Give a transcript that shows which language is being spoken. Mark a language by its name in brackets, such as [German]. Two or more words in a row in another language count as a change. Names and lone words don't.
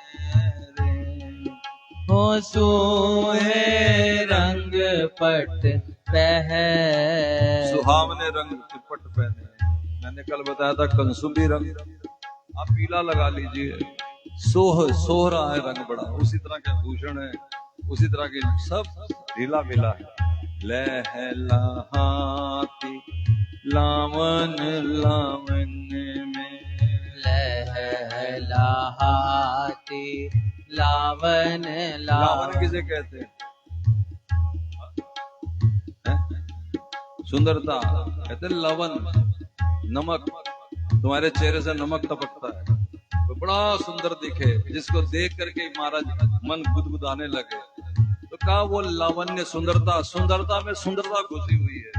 [Hindi] हो सोहे रंग पट पहरे, सुहावने रंग के पट पहने। मैंने कल बताया था कंसुली रंग, आप पीला लगा लीजिए, सोह रहा है रंग बड़ा, उसी तरह के भूषण है, उसी तरह की सब ढीला मिला है। लहलहाती लावन लावन में, लहलहाती लावन लावन लावन, किसे कहते हैं? सुंदरता कहते हैं लवन, नमक। तुम्हारे चेहरे से नमक टपकता है तो बड़ा सुंदर दिखे, जिसको देख करके महाराज मन गुदगुदाने लगे, तो कहा वो लावण्य सुंदरता, सुंदरता में सुंदरता घुसी हुई है,